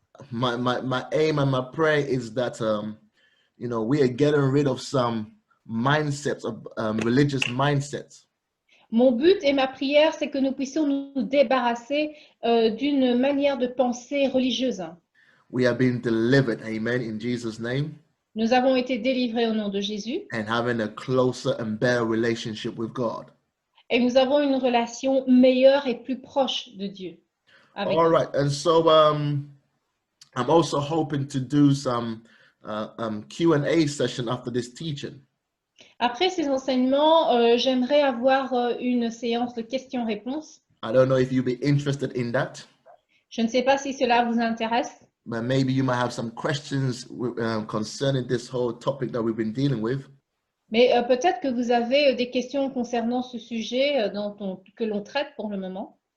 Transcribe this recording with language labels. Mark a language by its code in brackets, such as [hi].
[en] My aim and my prayer is that we are getting rid of some mindsets of religious mindsets. [fr] Mon but et ma prière, c'est que nous puissions nous débarrasser d'une manière de penser religieuse. [en] We are being delivered, amen, in Jesus' name. [fr] Nous avons été délivrés au nom de Jésus. [en] And having a closer and better relationship with God. [fr] Et nous avons une relation meilleure et plus proche de Dieu. [en] All right, and so I'm also hoping to do some Q&A session after this teaching. [fr] Après ces enseignements, j'aimerais avoir une séance de questions-réponses. [en] I don't know if you'd be interested in that. [fr] Je ne sais pas si cela vous intéresse. [en] But maybe you might have some questions concerning this whole topic that we've been dealing with. [fr] Mais peut-être que vous avez des questions concernant ce sujet que l'on traite pour le moment.